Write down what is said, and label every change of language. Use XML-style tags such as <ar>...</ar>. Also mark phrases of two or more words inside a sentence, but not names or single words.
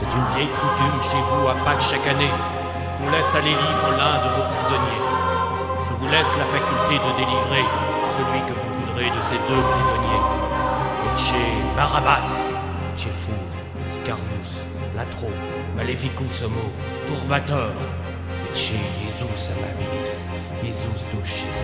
<fr>Vieille coutume chez vous à Pâques chaque année, qu'on laisse aller libre l'un de vos prisonniers. Je vous laisse la faculté de délivrer celui que vous voudrez de ces deux prisonniers.</fr> <la>Ecce Barabbas, Ecce Fu, Sicarnus, Latro, Maleficus Homo, Turbator, Ecce Jesus amabilis, Jesus dulcis.</la>